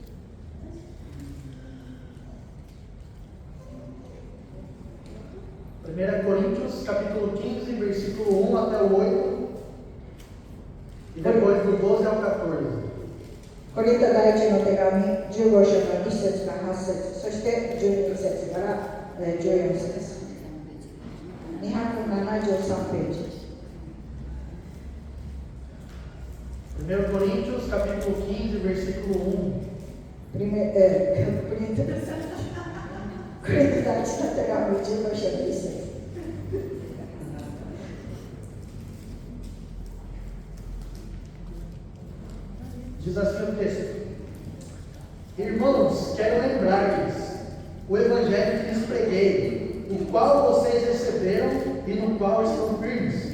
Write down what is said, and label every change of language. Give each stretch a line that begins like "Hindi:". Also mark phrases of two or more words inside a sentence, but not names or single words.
Portuguese: 1 Coríntios, capítulo 15, versículo 1 até o 8. E depois do 12 ao 14.
Japanese: コリント第一の手紙15章の1節から8節、そして12節から14節。273ページ。
Portuguese: 1 Coríntios, capítulo 15, versículo 1.
Japanese: コリント第一の手紙15章の1節。
Portuguese: Diz assim o texto: Irmãos, quero lembrar-lhes o evangelho que lhes preguei, o qual vocês receberam e no qual estão firmes.